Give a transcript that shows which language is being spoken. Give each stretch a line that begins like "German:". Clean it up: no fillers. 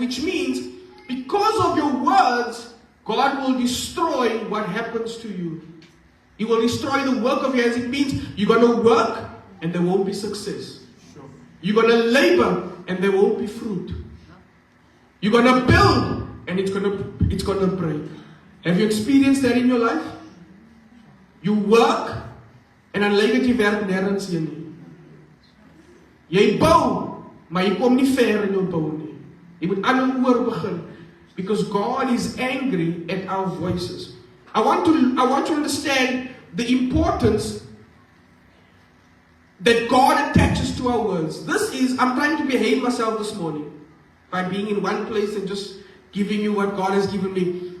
English: Which means, because of your words, God will destroy what happens to you. He will destroy the work of your hands. It means you're going to work and there won't be success. You're going to labor and there won't be fruit. You're going to build and it's going to break. Have you experienced that in your life? You work
Afrikaans: en dan lyk dit jy werk nêrens heen nie. Jy bou, maar jy kom nie ver in jou bou nie. Jy moet aan en oor begin
English: because God is angry at our voices. I want to understand the importance that God attaches to our words. I'm trying to behave myself this morning by being in one place and just giving you what God has given me.